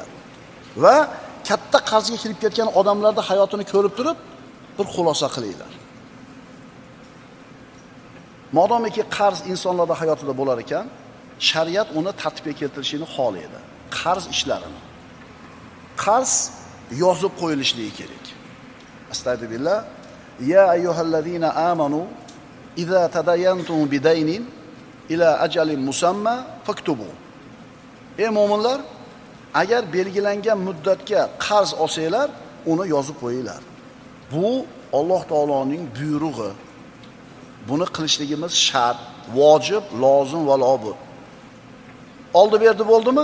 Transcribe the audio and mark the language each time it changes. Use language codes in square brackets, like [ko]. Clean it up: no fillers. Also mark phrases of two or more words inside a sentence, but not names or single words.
[uz] Va katta qarzga kirib ketgan odamlarning hayotini ko'rib turib bir xulosa qilinglar. Modomiki qarz insonlarning hayotida bo'lar ekan, shariat uni tartibga keltirishini xohlaydi. Qarz ishlarini. Qarz yozib qo'yilishligi kerak. Astagfirullah. [ar] يا أيها الذين آمنوا إذا تداينتم بدين إلى أجل مسمى فاكتبوه. [uz] Ey mu'minlar, agar belgilangan muddatga qarz olsanglar, uni yozib qo'yinglar. Bu Alloh taoloning buyrug'i. Buni qilishligimiz shart, vojib, lozim va lobud. Oldi berdi bo'ldimi?